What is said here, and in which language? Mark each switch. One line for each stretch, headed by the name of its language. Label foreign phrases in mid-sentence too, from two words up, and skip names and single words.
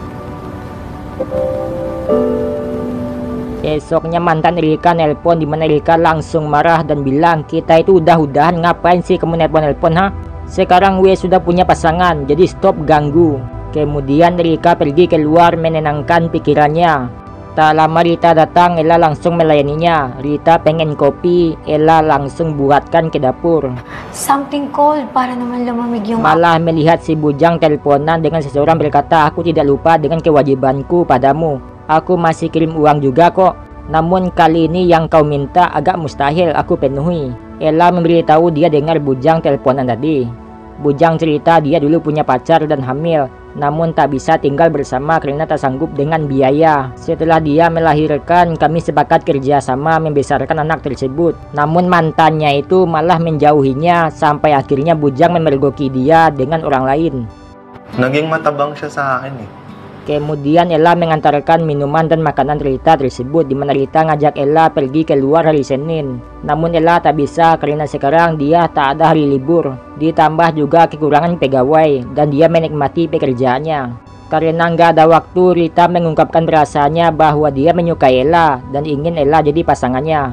Indonesian: Esoknya mantan Erika nelpon, di mana Erika langsung marah dan bilang, kita itu udah-udahan ngapain sih kamu nelpon-nelpon ha? Sekarang gue sudah punya pasangan, jadi stop ganggu. Kemudian Erika pergi keluar menenangkan pikirannya. Tak lama Rita datang, Ella langsung melayaninya. Rita pengen kopi, Ella langsung buatkan ke dapur.
English: Something cold
Filipino: para naman lumamig yung...
Indonesian: Malah melihat si bujang teleponan dengan seseorang berkata, aku tidak lupa dengan kewajibanku padamu. Aku masih kirim uang juga kok. Namun kali ini yang kau minta agak mustahil aku penuhi. Ella memberitahu dia dengar bujang teleponan tadi. Bujang cerita dia dulu punya pacar dan hamil, namun tak bisa tinggal bersama karena tak sanggup dengan biaya. Setelah dia melahirkan, kami sepakat kerjasama membesarkan anak tersebut. Namun mantannya itu malah menjauhinya sampai akhirnya bujang memergoki dia dengan orang lain.
Filipino: Naging matabang siya sa akin eh.
Indonesian: Kemudian Ella mengantarkan minuman dan makanan Rita tersebut, di mana Rita ngajak Ella pergi keluar hari Senin. Namun Ella tak bisa karena sekarang dia tak ada hari libur. Ditambah juga kekurangan pegawai dan dia menikmati pekerjaannya. Karena nggak ada waktu, Rita mengungkapkan perasaannya bahwa dia menyukai Ella dan ingin Ella jadi pasangannya.